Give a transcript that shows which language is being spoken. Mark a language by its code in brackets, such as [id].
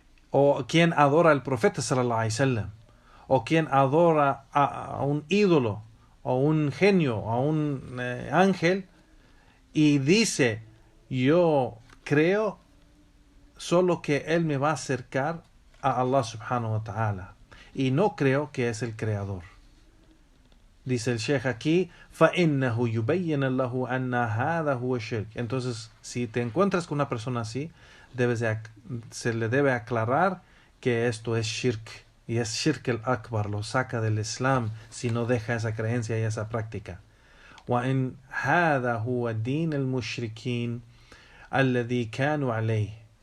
[es] O quien adora al profeta sallallahu alaihi wasallam, o quien adora a un ídolo, o un genio, a un ángel, y dice, yo creo solo que él me va a acercar a Allah subhanahu wa ta'ala, y no creo que es el creador. Dice el Sheikh aquí, [ar] فَإِنَّهُ يُبَيِّنَ اللَّهُ أَنَّ هَذَا هُوَ الشِّرْكِ. [es] Entonces, si te encuentras con una persona así, se le debe aclarar que esto es shirk, y es shirk al-akbar, lo saca del Islam si no deja esa creencia y esa práctica. [ar] وَإِنْ هَذَا هُوَ دِينَ الْمُشْرِكِينَ الَّذِي كَانُوا عَلَيْهِ.